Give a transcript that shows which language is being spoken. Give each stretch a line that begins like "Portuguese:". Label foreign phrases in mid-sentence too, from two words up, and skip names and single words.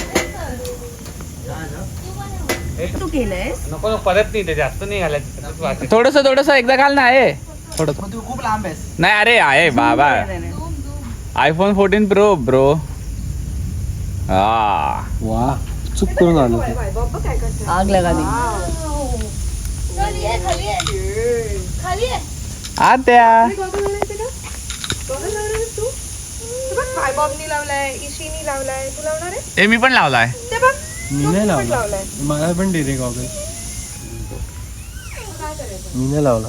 Marathi: तू केलंयस. नको परत नाही ते जास्त नाही घालायचं. थोडस एकदा घाल ना आहे. थोडं तू खूप लांब आहेस. नाही अरे आहे बाबा. आयफोन 14 प्रो ब्रो. हा वा चूक करून आलो.
Hindi: आग लगा दी.
Marathi: खाली आहे, खाली आहे. खाली आहे. आत्या. बॉबनी लावलाय, इशीनी लावलाय. तू लावणार आहे? हे मी पण लावलाय. ते बघ. मी नाही लावला. मला पण दे रे गॉगल. मी नाही लावला.